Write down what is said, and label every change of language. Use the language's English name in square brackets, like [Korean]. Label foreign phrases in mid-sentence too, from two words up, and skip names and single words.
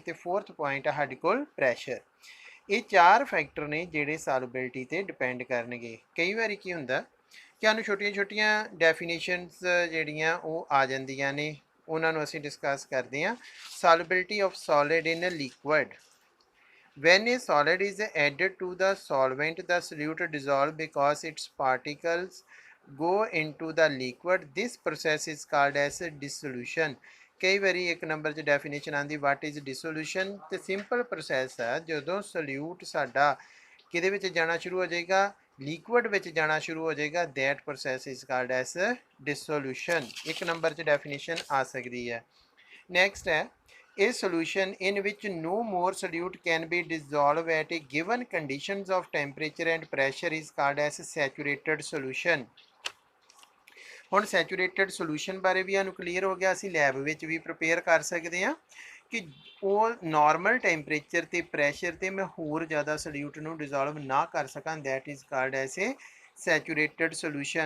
[Punjabi] ਤੇ [English] fourth point [Punjabi] ਹੈ ਸਾਡੇ ਕੋਲ ਪ੍ਰੈਸ਼ਰ। ਇਹ ਚਾਰ ਫੈਕਟਰ ਨੇ ਜਿਹੜੇ ਸੋਲੂਬਿਲਿਟੀ ਤੇ ਡਿਪੈਂਡ ਕਰਨਗੇ। ਕਈ ਵਾਰੀ ਕੀ ਹੁੰਦਾ ਕਿ ਸਾਨੂੰ ਛੋਟੀਆਂ ਛੋਟੀਆਂ ਡੈਫੀਨੇਸ਼ਨਸ ਜਿਹੜੀਆਂ ਉਹ ਆ ਜਾਂਦੀਆਂ ਨੇ, ਉਹਨਾਂ ਨੂੰ ਅਸੀਂ ਡਿਸਕਸ ਕਰਦੇ ਹਾਂ। [English] Solubility of solid in liquid. When a solid is added to the solvent, the solute dissolves because its particles go into the liquid. This process is called as dissolution। [Punjabi] ਕਈ ਵਾਰੀ ਇੱਕ ਨੰਬਰ 'ਚ ਡੈਫੀਨੇਸ਼ਨ ਆਉਂਦੀ [English] what is dissolution, [Punjabi] ਤੇ [English] simple process [Punjabi] ਹੈ ਜਦੋਂ ਸੋਲਿਊਟ ਸਾਡਾ ਕਿਹਦੇ ਵਿੱਚ ਜਾਣਾ ਸ਼ੁਰੂ ਹੋ ਜਾਏਗਾ, ਲਿਕੁਇਡ ਵਿੱਚ ਜਾਣਾ ਸ਼ੁਰੂ ਹੋ ਜਾਏਗਾ, [English] that process is called as dissolution. [Punjabi] ਇੱਕ ਨੰਬਰ 'ਚ ਡੈਫੀਨੇਸ਼ਨ ਆ ਸਕਦੀ ਹੈ। [English] ਨੈਕਸਟ ਹੈ a solution in which no more solute can be dissolved at a given conditions of temperature and pressure is called as saturated solution। [Punjabi] ਹੁਣ [English] saturated solution [Punjabi] ਬਾਰੇ ਵੀ ਸਾਨੂੰ ਕਲੀਅਰ ਹੋ ਗਿਆ, ਅਸੀਂ ਲੈਬ ਵਿੱਚ ਵੀ ਪ੍ਰਿਪੇਅਰ ਕਰ ਸਕਦੇ ਹਾਂ ਕਿ ਉਹ [English] normal temperature [Punjabi] ਤੇ ਪ੍ਰੈਸ਼ਰ ਤੇ ਮੈਂ ਹੋਰ ਜ਼ਿਆਦਾ ਸੋਲਿਊਟ ਨੂੰ ਡਿਜ਼ੋਲਵ ਨਾ ਕਰ ਸਕਾਂ, [English] that is called as a saturated solution.